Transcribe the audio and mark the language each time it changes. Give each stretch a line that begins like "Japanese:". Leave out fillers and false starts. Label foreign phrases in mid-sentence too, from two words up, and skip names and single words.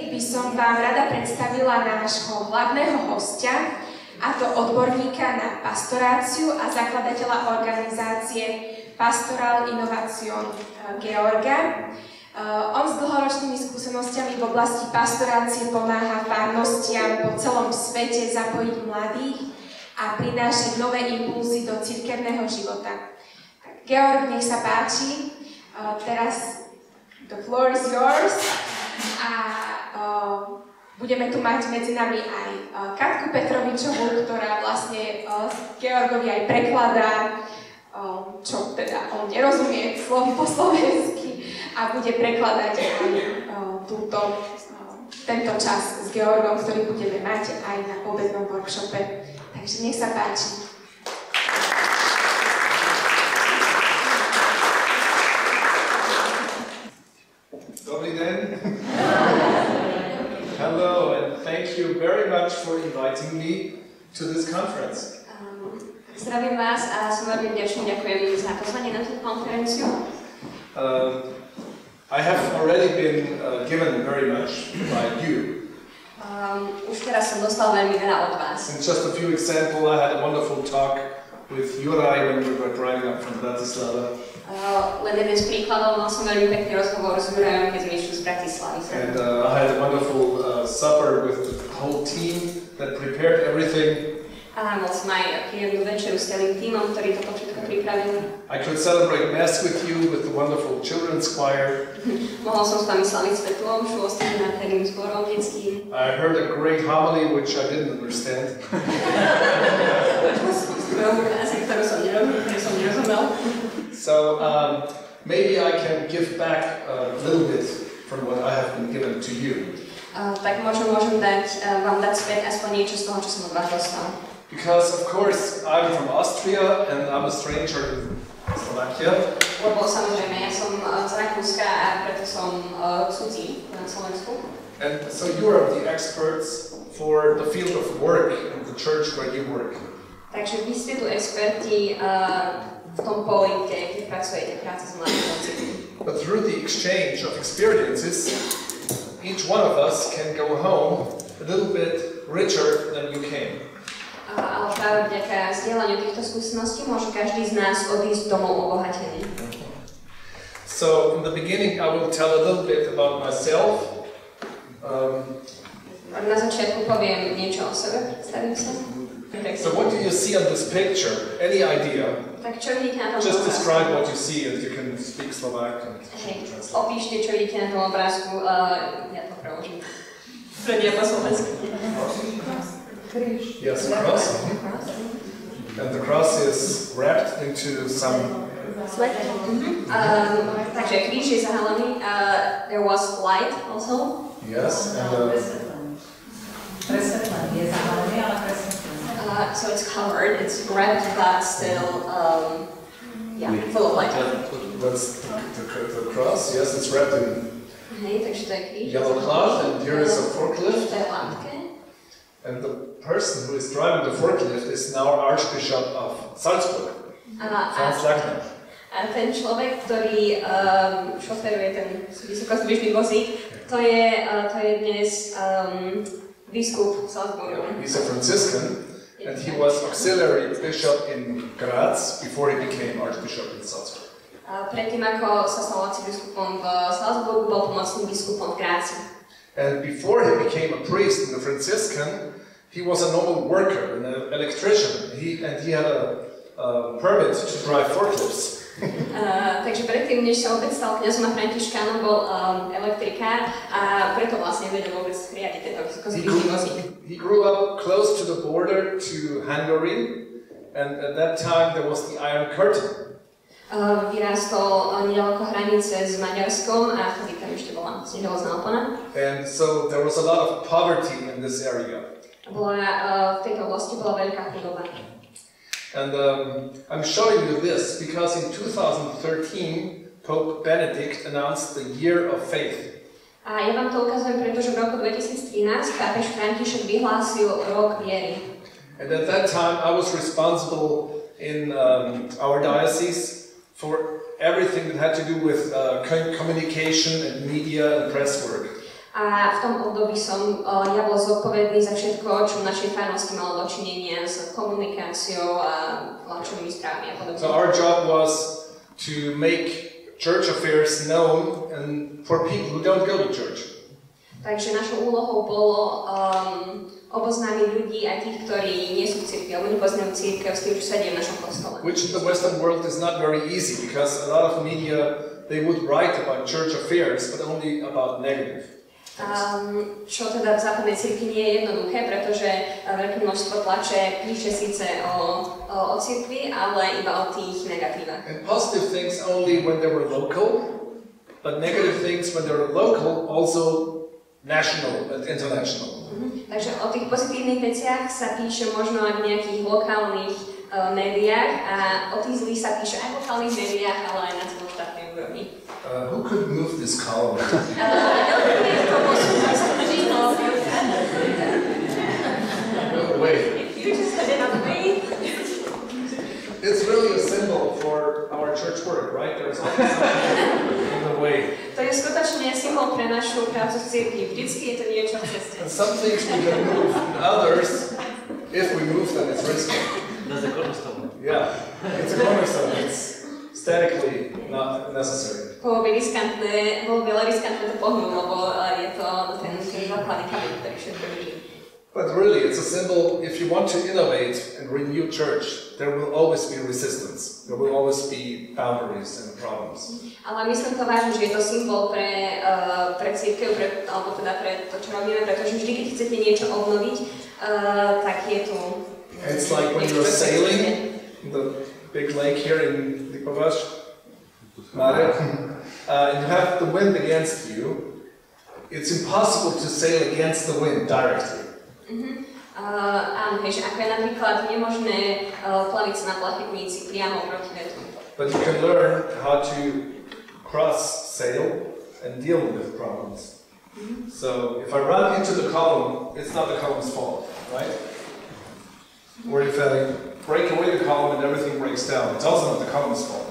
Slovak: som vám rada predstavila nášho hlavného hostia, a to odborníka na pastoráciu a zakladateľa organizácie Pastoral Innovation Georga. On s dlhoročnými skúsenostiami v oblasti pastorácie pomáha farnostiam po celom svete zapojiť mladých a prinášať nové impulzy do cirkevného života. Tak, Georg, nech sa páči.
English: Teraz the floor is yours.
Slovak: A budeme tu mať medzi nami aj Katku Petrovičovú, ktorá vlastne Georgovi aj prekladá, čo teda on nerozumie slovy po slovensky a bude prekladať aj tento čas s Georgom, ktorý budeme mať aj na obednom workshope. Takže nech sa páči. Dobrý deň.
English: Hello, and thank you very much for inviting me to this conference.
Slovak: Zdravím vás a som veľmi vďačný, ďakujem za pozvanie na túto konferenciu.
English: I have already been given very much by you.
Slovak: Už teraz som dostal veľmi veľa od vás.
English: And just a few examples, I had a wonderful talk with Juraj when we were driving up from Bratislava.
Slovak: Len jeden z príkladov, mal som veľmi pekný rozhovor s Jurajom, keď sme išli z Bratislavy.
English: And I had a wonderful supper with the whole team that prepared everything.
Slovak: A mal som aj príjemnú večeru s celým tímom, ktorý toto všetko pripravil.
English: I could celebrate Mass with you with the wonderful children's choir.
Slovak: Mohol som s vami slaviť svätú omšu s tým nádherným zborom detským.
English: I heard a great homily which I didn't understand.
Slovak: ktorú som nerozumel.
English: So maybe I can give back a little bit from what I have been given to you.
Slovak: Tak môžem vám dať späť aspoň niečo z toho, čo som od vás dostal.
English: Because of course I'm from Austria and I'm a stranger in Slovakia.
Slovak: Lebo samozrejme, ja som z Rakúska a preto som cudzí na Slovensku.
English: And so you are the experts for the field of work in the church where you work.
Slovak: Takže vy ste tu experti v tom poli, kde pracujete, práca s mladými.
English: But through the exchange of experiences, each one of us can go home a little bit richer than you came.
Slovak: Ale práve vďaka zdieľaniu týchto skúseností môže každý z nás odísť domov obohatený.
English: So in the beginning I will tell a little bit about myself.
Slovak: Na začiatku poviem niečo o sebe, predstavím sa.
English: So what do you see on this picture? Any idea?
Slovak: Tak čo vidíte na tom
English: Just
Slovak: obrázku?
English: describe what you see and you can speak Slovak and translate.
Slovak: Opíšte, čo vidíte na tom obrázku, ja to preložím. Predia po slovensky.
English: Yes, cross. And the cross is wrapped into some...
Slovak: Takže kríž je zahalený.
English: There was light also. Yes, and so it's covered, it's wrapped, but still, full of light. that's the cross. Yes, it's wrapped in
Slovak: Takže to je kríž.
English: yellow cloth, and here is a forklift.
Slovak: To je látke.
English: And the person who is driving the forklift is now Archbishop of Salzburg, Franz Lachner.
Slovak: A ten človek, ktorý šoferuje ten vysokozdvižný vozík, to je dnes biskup Salzburgu.
English: He's a Franciscan, and he was auxiliary bishop in Graz before he became Archbishop in Salzburg.
Slovak: Predtým, ako sa stal arcibiskupom v Salzburgu, bol pomocným biskupom v Gráci.
English: And before he became a priest in the Franciscan, he was a normal worker, an electrician. He had a permit to drive forklifts.
Slovak: Takže predtým, než sa vôbec stal kňazom a františkánom, bol elektrikár a preto vlastne vedel vôbec riadiť tento vysokozdvižný vozík.
English: He grew up close to the border to Hungary, and at that time there was the Iron Curtain.
Slovak: Vyrástol nedaleko hranice s Maďarskom a vtedy tam ešte bola železná opona.
English: And so there was a lot of poverty in this area.
Slovak: V tejto oblasti bola veľká chudoba.
English: And I'm showing you this because in 2013 Pope Benedict announced the Year of Faith.
Slovak: A ja vám to ukazujem, pretože v roku 2013 pápež František vyhlásil rok viery.
English: And at that time I was responsible in our diocese for everything that had to do with communication and media and press work.
Slovak: A A v tom období som ja bol zodpovedný za všetko, čo v našej farnosti malo dočinenia s komunikáciou a tlačovými správami a podobne.
English: So our job was to make church affairs known and for people who don't go to church.
Slovak: Takže našou úlohou bolo oboznámiť ľudí, aj tých, ktorí nie sú v cirkvi, alebo nepoznajú cirkev s tým, čo sa deje v našom kostole.
English: Which in the Western world is not very easy, because a lot of media, they would write about church affairs, but only about negative.
Slovak: Čo teda v západnej cirkvi nie je jednoduché, pretože veľké množstvo tlače píše síce o cirkvi, ale iba o tých negatívach.
English: And positive things only when they were local, but negative things when they were local, also national and international.
Slovak: Takže o tých pozitívnych veciach sa píše možno aj v nejakých lokálnych médiách a o tých zlých sa píše aj v lokálnych médiách, ale aj na celoštátnej úrovni.
English: Who could move this column? No way. You just said it on me. It's really a symbol for our church work, right? There's always something in the way.
Slovak: To je skutočne symbol pre našu prácu v cirkvi. Vždycky je to niečo v ceste.
English: And some things we can move, and others, if we move them, it's risky. That's the cornerstone. Yeah, it's a cornerstone. It's statically not necessary.
Slovak: Bolo veľa riskantné to pohnúť, lebo je to ten základný kameň, ktorý všetko drží.
English: But really, it's a symbol. If you want to innovate and renew church, there will always be resistance. There will always be boundaries and problems.
Slovak: Ale myslím to vážne, že je to symbol pre cirkev, alebo teda pre to, čo robíme, pretože vždy, keď chcete niečo obnoviť, tak je tu...
English: It's like when you're sailing in the big lake here in Lipovac, and you have the wind against you. It's impossible to sail against the wind directly.
Slovak: Áno, že ako je napríklad nemožné plaviť sa na plachetnici priamo proti vetru.
English: But you can learn how to cross sail and deal with problems. So if I run into the column, it's not the column's fault, right? Or if I break away the column and everything breaks down, it's also not the column's fault.